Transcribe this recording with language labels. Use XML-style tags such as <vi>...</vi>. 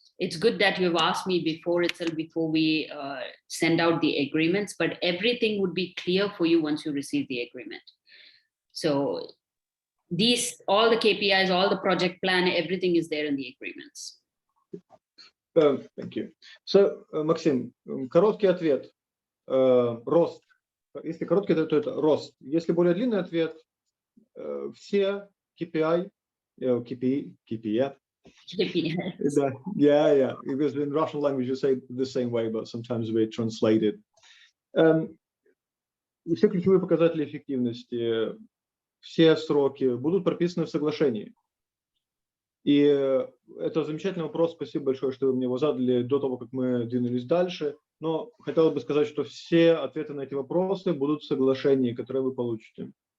<en>It's good that you've asked me before itself, before we send out the agreements, but everything would be clear for you once you receive the agreement. So all the KPIs, all the project plan, everything is there in the agreements. Thank you.</en> <ru>So, Максим, короткий ответ. Рост. Если короткий ответ, то это рост. Если более длинный ответ, все KPI, KPI.</ru> <en>Yeah. Because in Russian language you say the same way, but sometimes we translate it.</en> <ru>Все ключевые показатели эффективности, все сроки будут прописаны в соглашении. И это замечательный вопрос. Спасибо большое, что вы мне его задали до того, как мы двинулись дальше. Но хотел бы сказать, что все ответы на эти вопросы будут в соглашении, которое вы получите.</ru>